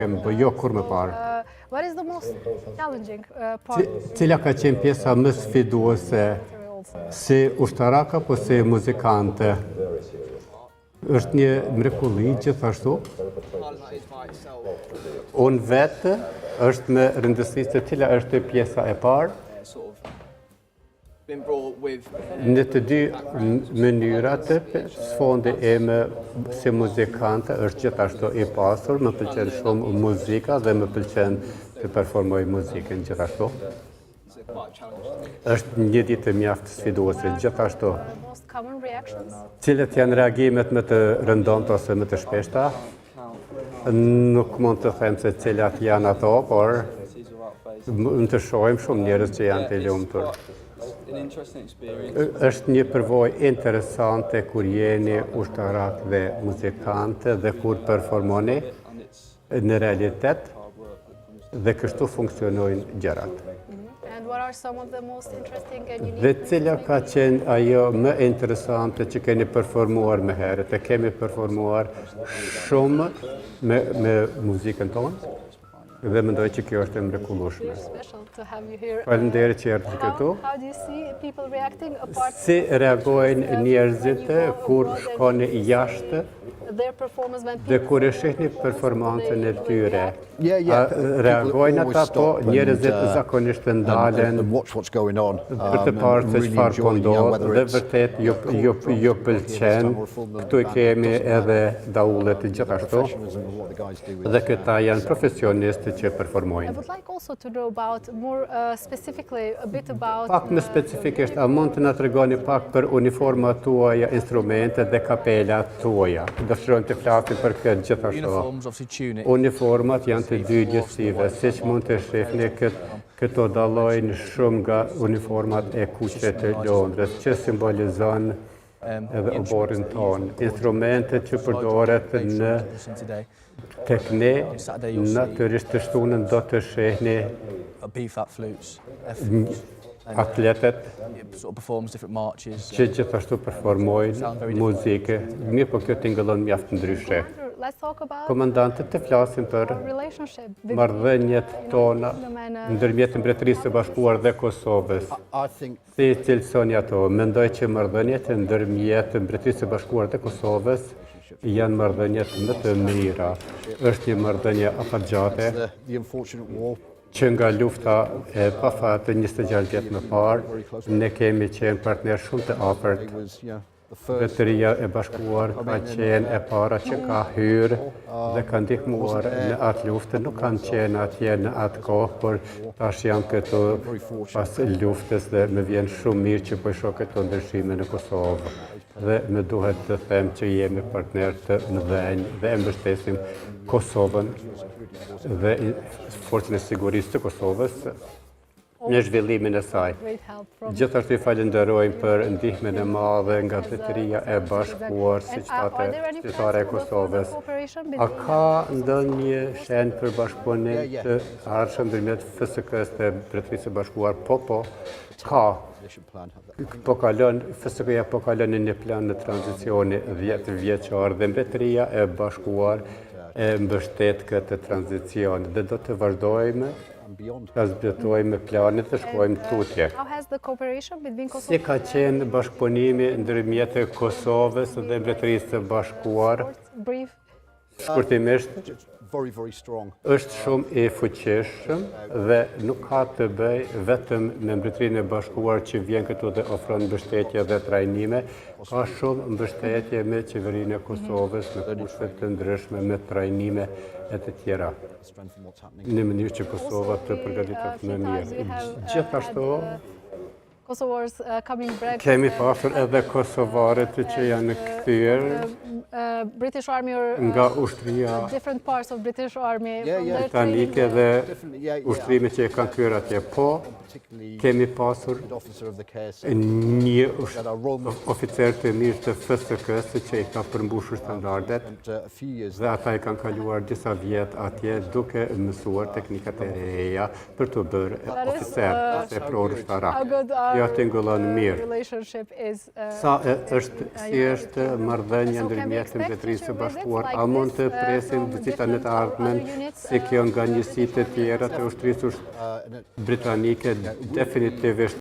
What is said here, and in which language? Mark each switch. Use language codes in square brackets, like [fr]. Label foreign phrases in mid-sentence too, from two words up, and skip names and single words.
[sq] Jo kur më parë. [en] What is the most challenging part? [sq] Cila ka qenë pjesa më sfiduese si ushtarak apo si muzikante? Është një mrekulli gjithashtu. Unë vetë është me rëndësisë se cila është pjesa e parë. Në të dy mënyrat, sfondi ime si muzikante është gjithashtu i pasur, më pëlqen shumë muzika dhe më pëlqen të performoj muzikën gjithashtu. Është një ditë mjaft sfiduese gjithashtu. [en] Most common reactions? [sq] Cilat janë reagimet më të rëndomta ose më të shpeshta? Nuk mund të them se cilat janë ato, por më të shohim shumë njerëz që janë të lumtur. Është një përvojë interesante kur jeni ushtarak dhe muzikante dhe kur performoni në realitet dhe kështu funksionojnë gjërat. [en] And what are some of the most interesting and unique? [sq] Dhe cila ka qenë ajo më interesante që keni performuar më herët? E kemi performuar shumë me muzikën tonë dhe mendoj që kjo është e mrekullueshme. [en] Special to have you here. [sq] Faleminderit që erdhët këtu. [en] How do you see people reacting apart [sq] Si reagojnë njerëzit kur shkoni jashtë [en] their performance when [sq] dhe [en] people [sq] kur e shihni performancën e tyre? [en] Yeah. [sq] Reagojnë ata po njerëzit zakonisht ndalen [en] and watch what's going on. [sq] për të parë se çfarë po ndodh dhe vërtet ju pëlqen. Këtu i kemi edhe daullet gjithashtu dhe këta janë profesionistë që [en] I [sq] performojnë. [en] would like also to know about more specifically a bit about [sq] Pak më specifikisht, a mund të na tregoni pak për uniformat tuaja, instrumentet dhe kapelat tuaja? Dëshirojmë të flasim për këtë gjithashtu. [en] Uniforms, obviously tunic. [sq] Uniformat janë të dy gjësive, siç mund të shihni këto dallojnë shumë nga uniformat e kuqe të Londrës, që simbolizon edhe oborin tonë. Instrumentet që përdoret në tek ne, natyrisht të shtunën do të shihni [en] B-flat flutes. [sq] atletet [en] It sort of performs different marches. [sq] që gjithashtu performojnë muzikë. Mirë, po kjo tingëllon mjaft ndryshe. [en] let's talk about [sq] Komandantët të flasin për [en] relationship between [sq] marrëdhëniet tona ndërmjet Mbretërisë së Bashkuar dhe Kosovës. [en] I think [sq] Si cilësoni ato? Mendoj që marrëdhëniet ndërmjet Mbretërisë së Bashkuar dhe Kosovës janë marrëdhëniet më të mira. Është një marrëdhënie afatgjate [en] the unfortunate war. [sq] që nga lufta e pafatë 26 vjet më parë, ne kemi qenë partner shumë të afërt. [en] It was, the first. [sq] Mbretëria e Bashkuar ka qenë e para që ka hyrë dhe ka ndihmuar në atë luftë. Nuk kanë qenë atje në atë kohë, por tash janë këtu pas luftës dhe më vjen shumë mirë që po i shoh këto ndryshime në Kosovë. Dhe më duhet të them që jemi partner të mëdhenj dhe e mbështesim Kosovën dhe forcën e sigurisë të Kosovës në zhvillimin e saj. [en] great help from [sq] Gjithashtu i falenderojmë për ndihmën e madhe nga Mbretëria e Bashkuar si qytetare e Kosovës. A ka ndonjë shenjë për bashkëpunim të ardhshëm ndërmjet FSK-s dhe Mbretërisë së Bashkuar? Po, ka. FSK-ja po kalon në një plan në tranzicioni 10 vjeçar dhe Mbretëria e Bashkuar e mbështet këtë tranzicion dhe do të vazhdojmë ta zbjetojmë planit të shkojmë tutje. [en] How has the cooperation between [sq] Si Kosovo ka qenë bashkëpunimi ndërmjet e Kosovës dhe Mbretërisë së Bashkuar? [en] brief [sq] Shkurtimisht, [en] Very, very strong. [sq] është shumë i fuqishëm dhe nuk ka të bëj vetëm me Mbretërinë e Bashkuar që vjen këtu dhe ofron mbështetje dhe trajnime, ka shumë mbështetje me qeverinë e Kosovës në kushte të ndryshme me trajnime e të tjera. [en] Strengthen what's happening. [sq] Në mënyrë që Kosova të përgatitet më mirë. Gjithashtu, [en] Kosovo's coming back. [sq] kemi pasur edhe kosovarët që janë kthyer [en] British Army or [sq] nga ushtria [en] different parts of British Army from their [sq] britanike [en] training. [sq] dhe [en] Definitely, yeah. [sq] ushtrimet që e kanë kthyer atje. Po, [en] Particularly [sq] kemi pasur [en] the officer of the care [sq] një oficer të mirë të FSK-s që i ka përmbushur standardet [en] and a few years [sq] dhe ata i kanë kaluar disa vjet atje duke mësuar teknikat e reja për të bërë oficer ose prorushtarak. [en] How good [sq] Jo [en] our [sq] tingëllon mirë. [en] relationship is. [sq] Sa është marrëdhënia [en] So can we [sq] ndërmjet [en] expect [sq] Mbretërisë së [en] future [sq] Bashkuar. [en] visits [sq] A [en] like [sq] mund të [en] this, [sq] presim [en] from [sq] vizita në të [en] different [sq] ardhmen [en] other units, [sq] si kjo nga njësitë të tjera të ushtrisë [en] and it, [sq] britanike definitivisht